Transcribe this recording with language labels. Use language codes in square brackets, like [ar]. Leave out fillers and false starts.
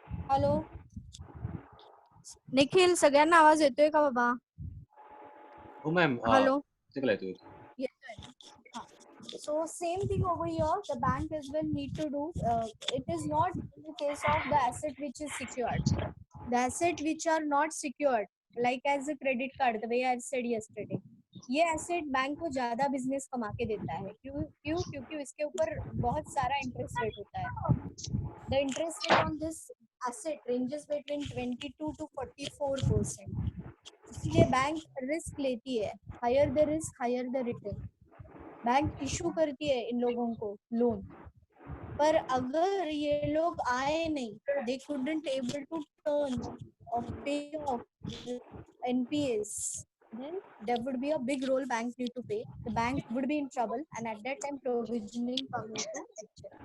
[mr] Hello Nikhil, सगळ्यांना आवाज येतोय का बाबा? हो मॅम हॅलो, चला येतोय. येतोय ना? हा. [en] So same thing over here, the bank as well need to do. It is not in the case of the asset which is secured. The asset which are not secured, like as a credit card, the way I said yesterday, [hi] ये asset bank को ज्यादा business कमा के देता है. क्यों क्यों? क्योंकि इसके ऊपर बहुत सारा इंटरेस्ट रेट होता है. [en] The interest rate on this asset ranges between 22 to 44%. [hi] इसलिए बैंक रिस्क लेती है. [en] Higher the risk higher the return. [hi] Bank issue करती है इन लोगों को लोन, पर अगर ये लोग आए नहीं, [en] they couldn't able to turn or pay off the NPAs, then there would be a big role bank need to pay. The bank would be in trouble, and at that time provisioning come into picture.